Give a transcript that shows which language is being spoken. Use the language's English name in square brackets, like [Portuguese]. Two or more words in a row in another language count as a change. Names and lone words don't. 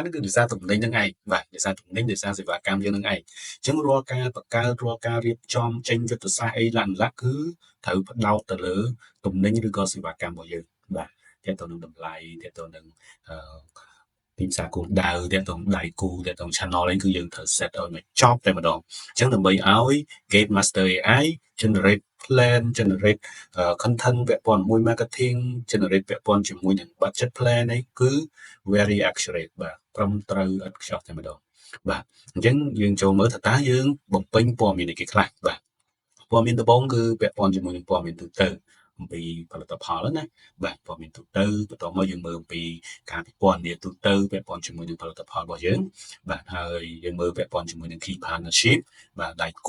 [Khmer] គឺដោយសារទំនិញហ្នឹងឯងបាទដោយសារទំនិញដោយសារសេវាកម្មយើងហ្នឹងឯងអញ្ចឹងរាល់ការបង្កើតរាល់ការរៀបចំចេញយុទ្ធសាស្ត្រអីឡើងគឺត្រូវផ្ដោតទៅលើទំនិញឬក៏សេវាកម្មរបស់ យើងបាទទាក់ទងនឹងតម្លៃទាក់ទងនឹងអឺ ទីផ្សារគោលដៅទាក់ទងដៃគូទាក់ទង channel អីគឺយើងត្រូវ set ឲ្យមកចប់តែម្ដងអញ្ចឹង ដើម្បីឲ្យ Gate Master AI [English] generate plan generate content [Khmer] ពាក់ព័ន្ធមួយ [English] marketing generate [Khmer] ពាក់ព័ន្ធជាមួយនឹង [English] budget plan [Khmer] នេះគឺ [English] very accurate [Khmer] បាទត្រឹមត្រូវឥតខ្ចោះតែម្ដងបាទអញ្ចឹងយើងចូលមើលថាតើយើងបំពេញព័ត៌មានអីគេខ្លះបាទព័ត៌មានដំបូងគឺពាក់ព័ន្ធជាមួយនឹងព័ត៌មានទូទៅអំពីផលិតផលណាបាទព័ត៌មានទូទៅបន្ទាប់មកយើងមើលអំពីការពិពណ៌នាទូទៅពាក់ព័ន្ធជាមួយនឹងផលិតផលរបស់យើងបាទហើយយើងមើលពាក់ព័ន្ធជាមួយនឹង [English] key partnership [Khmer] បាទដៃគូ